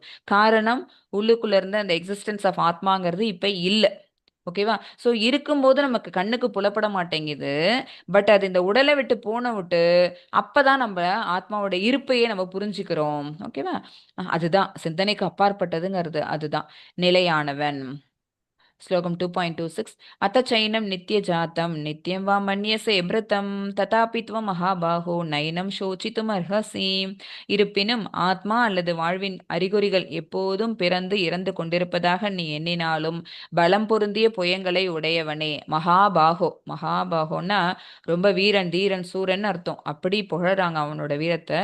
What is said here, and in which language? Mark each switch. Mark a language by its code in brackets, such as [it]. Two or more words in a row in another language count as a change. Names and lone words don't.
[ta] காரணம், உள்ளுக்குள்ள இருந்த அந்த [en] existence of [ta] ஆத்மாங்கிறது இப்ப இல்ல. ஓகேவா? ஸோ இருக்கும்போது நமக்கு கண்ணுக்கு புலப்பட மாட்டேங்குது. பட் அது இந்த உடலை விட்டு போன விட்டு அப்பதான் நம்ம ஆத்மாவோட இருப்பையே நம்ம புரிஞ்சுக்கிறோம். ஓகேவா? அதுதான் சிந்தனைக்கு அப்பாற்பட்டதுங்கிறது. அதுதான் நிலையானவன். [sa] श्लोकम 2.26 अथ चैनं नित्यजातं नित्यं वा मन्यसे मृतं तथापि त्वं महाबाहो नैनं शोचितुम् अर्हसि. [ta] இருப்பினும் ஆத்மா அல்லது வாழ்வின் அறிகுறிகள் எப்போதும் பிறந்து இறந்து கொண்டிருப்பதாக நீ எண்ணினாலும் பலம் பொருந்திய புயங்களை உடையவனே மகாபாகோ. மகாபாகோன்னா ரொம்ப வீரன், தீரன், சூரன் அர்த்தம். அப்படி புகழறாங்க அவனோட வீரத்தை.